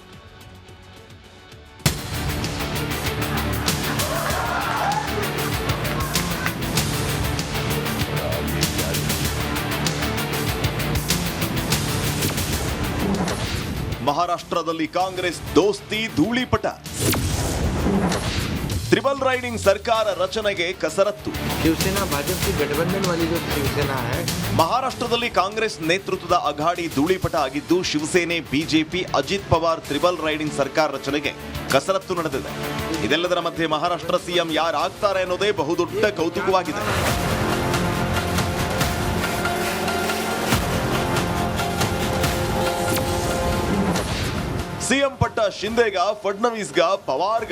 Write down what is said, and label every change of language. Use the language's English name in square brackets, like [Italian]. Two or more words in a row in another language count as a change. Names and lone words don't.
[Kannada] ಮಹಾರಾಷ್ಟ್ರದಲ್ಲಿ ಕಾಂಗ್ರೆಸ್ ದೋಸ್ತಿ ಧೂಳಿಪಟ. [English] triple riding [Kannada] ಸರ್ಕಾರ ರಚನೆಗೆ ಕಸರತ್ತು. [Hindi] शिवसेना भाजप की गठबंधन वाली जो शिवसेना है, [Kannada] ಮಹಾರಾಷ್ಟ್ರದಲ್ಲಿ ಕಾಂಗ್ರೆಸ್ ನೇತೃತ್ವದ ಅಘಾಡಿ ಧೂಳಿಪಟ ಆಗಿದ್ದು ಶಿವಸೇನೆ, ಬಿಜೆಪಿ, ಅಜಿತ್ ಪವಾರ್ [English] triple riding [Kannada] ಸರ್ಕಾರ ರಚನೆಗೆ ಕಸರತ್ತು ನಡೆದಿದೆ. ಇದೆಲ್ಲದರ ಮಧ್ಯೆ ಮಹಾರಾಷ್ಟ್ರ ಸಿಎಂ ಯಾರಾಗ್ತಾರೆ ಅನ್ನೋದೇ ಬಹುದೊಡ್ಡ ಕೌತುಕವಾಗಿದೆ. ಸಿಎಂ ಪಟ್ಟ ಶಿಂದೆಗ, ಫಡ್ನವೀಸ್ಗ, ಪವಾರ್ಗ.